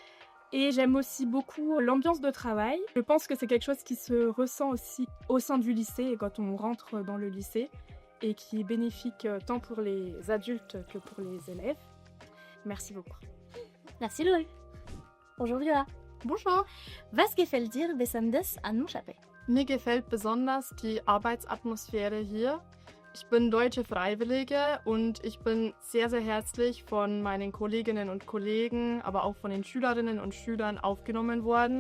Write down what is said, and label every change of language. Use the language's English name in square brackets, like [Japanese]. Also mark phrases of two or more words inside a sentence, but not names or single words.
[French] Et j'aime aussi beaucoup l'ambiance de travail. Je pense que c'est quelque chose qui se ressent aussi au sein du lycée et quand on rentre dans le lycée et qui est bénéfique tant pour les adultes que pour les élèves. Merci beaucoup. Merci Laurie. Bonjour Viola. Bonjour. [German] Was gefällt dir besonders an mon chapet? Mir gefällt besonders die Arbeitsatmosphäre hier. Ich bin deutsche Freiwillige und ich bin sehr, sehr herzlich von meinen Kolleginnen und Kollegen, aber auch von den Schülerinnen und Schülern aufgenommen worden.